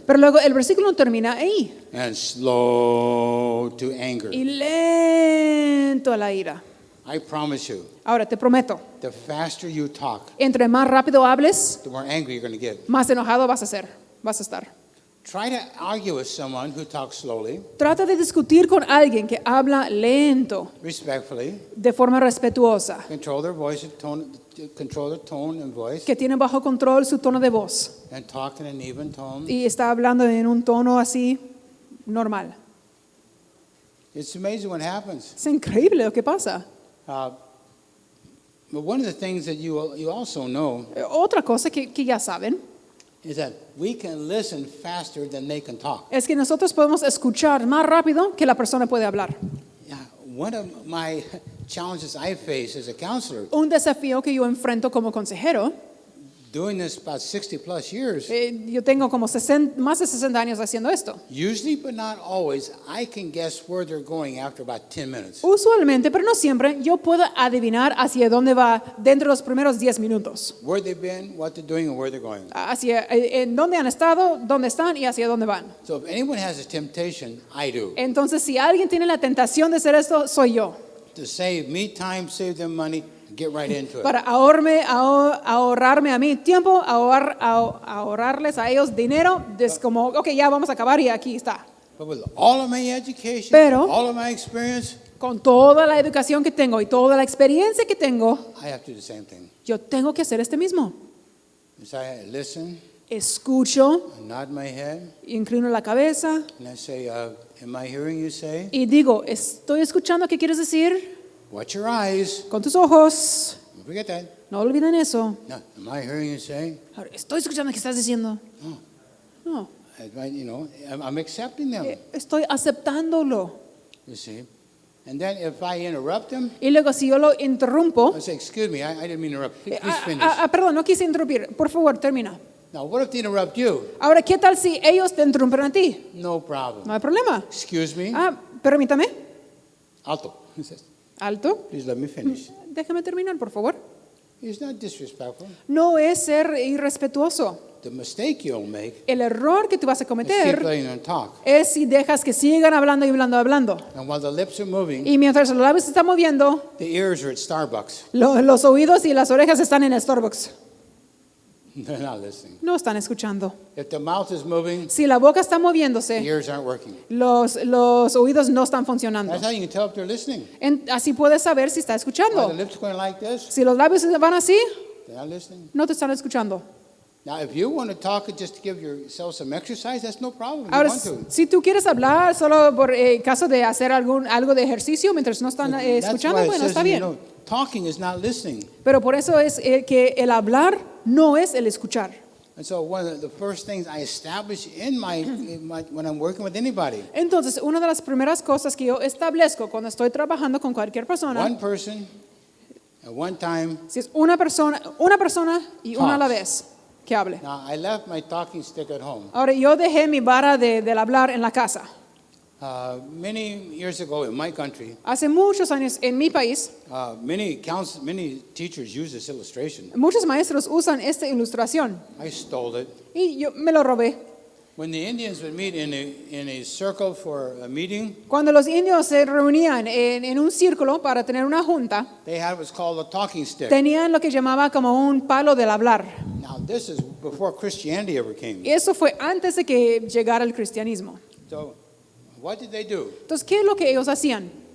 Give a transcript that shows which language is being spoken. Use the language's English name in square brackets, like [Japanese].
[Spanish] Pero luego el versículo no termina ahí. [English] And slow to anger. [Spanish] Y lento a la ira. [English] I promise you, [Spanish] Ahora te prometo, [English] the faster you talk, [Spanish] entre más rápido hables, [English] the more angry you're going to get. [Spanish] más enojado vas a estar. [English] Try to argue with someone who talks slowly, [Spanish] Trata de discutir con alguien que habla lento, [English] respectfully, [Spanish] de forma respetuosa, [English] control their voice, control their tone and voice, [Spanish] que tiene bajo control su tono de voz [English] and talk in an even tone. [Spanish] y está hablando en un tono así normal. [English] It's amazing what happens. [Spanish] Es increíble lo que pasa. [English] But one of the things that you also know [Spanish] Otra cosa que ya saben [English] is that we can listen faster than they can talk. [Spanish] es que nosotros podemos escuchar más rápido que la persona puede hablar. [English] Yeah, one of my challenges I face as a counselor, [Spanish] Un desafío que yo enfrento como consejero. [English] doing this about 60 plus years, [Spanish] Yo tengo como más de 60 años haciendo esto. [English] usually but not always, I can guess where they're going after about 10 minutes. [Spanish] Usualmente, pero no siempre, yo puedo adivinar hacia dónde va dentro de los primeros 10 minutos. [English] Where they've been, what they're doing, and where they're going. [Spanish] Hacia en dónde han estado, dónde están y hacia dónde van. [English] So if anyone has a temptation, I do. [Spanish] Entonces, si alguien tiene la tentación de hacer esto, soy yo. [English] To save me time, save them money, get right into it. [Spanish] Para ahorrarme a mí tiempo, ahorrarles a ellos dinero, es como, ok, ya vamos a acabar y aquí está. [English] But with all of my education, [Spanish] Pero- [English] all of my experience, [Spanish] Con toda la educación que tengo y toda la experiencia que tengo, [English] I have to do the same thing. [Spanish] yo tengo que hacer este mismo. [English] So I listen, [Spanish] Escucho, [English] I nod my head, [Spanish] inclino la cabeza [English] and I say, am I hearing you say? [Spanish] y digo, estoy escuchando qué quieres decir [English] Watch your eyes. [Spanish] con tus ojos. [English] Don't forget that. [Spanish] No olviden eso. [English] No, am I hearing you say? [Spanish] Ahora, estoy escuchando qué estás diciendo. [English] No, I'm accepting them, [Spanish] estoy aceptándolo. [English] you see. And then if I interrupt them, [Spanish] Y luego si yo lo interrumpo, [English] I say, excuse me, I didn't mean to interrupt. Please ah, finish. [Spanish] perdón, no quise interrumpir. Por favor, termina. [English] Now, what if they interrupt you? [Spanish] Ahora, ¿qué tal si ellos te interrumpen a ti? [English] No problem. [Spanish] No hay problema. [English] Excuse me. [Spanish] Permítame. Alto. [English] He says, [Spanish] Alto. [English] please let me finish. [Spanish] Déjame terminar, por favor. [English] It's not disrespectful. [Spanish] No es ser irrespetuoso. [English] The mistake you'll make [Spanish] El error que tú vas a [English] is keep [Spanish] cometer [English] letting them talk. [Spanish] es si dejas que sigan hablando y hablando. [English] And while the lips are moving, [Spanish] Y mientras los labios se están moviendo, [English] the ears are at Starbucks. [Spanish] los oídos y las orejas están en el Starbucks. [English] They're not listening. [Spanish] No están escuchando. [English] If the mouth is moving, [Spanish] Si la boca está [English] the [Spanish] moviéndose, [English] ears aren't working. [Spanish] los oídos no están funcionando. [English] That's how you can tell if they're listening. [Spanish] Así puedes saber si está [English] While [Spanish] escuchando. [English] the lips going like this, [Spanish] Si los labios se van así, [English] they're not listening. [Spanish] no te están escuchando. [English] Now, if you want to talk just to give yourself some exercise, that's no problem. You [Spanish] Ahora, [English] want to. [Spanish] si tú quieres hablar solo por caso de hacer algo de ejercicio mientras no están [English] That's [Spanish] escuchando, [English] why it [Spanish] bueno, [English] says, [Spanish] está bien. [English] talking is not listening. [Spanish] Pero por eso es que el hablar no es el escuchar. [English] And so one of the first things I establish in when I'm working with anybody, [Spanish] Entonces, una de las primeras cosas que yo establezco cuando estoy trabajando con cualquier persona, [English] one person at one time. [Spanish] si es una persona y una a la vez que hable. [English] Now, I left my talking stick at home. [Spanish] Ahora, yo dejé mi vara del hablar en la casa. [English] Many years ago in my country, [Spanish] Hace muchos años en mi país, [English] many teachers use this illustration. [Spanish] muchos maestros usan esta ilustración [English] I stole it. [Spanish] y yo me lo robé. [English] When the Indians would meet in a circle for a meeting, [Spanish] Cuando los indios se reunían en un círculo para tener una junta, [English] they had what's called a talking stick. [Spanish] tenían lo que llamaba como un palo del hablar. [English] Now, this is before Christianity ever came. [Spanish] Y eso fue antes de que llegara el cristianismo. [English] So, what did they do? [Spanish] Entonces, ¿qué es lo que ellos hacían?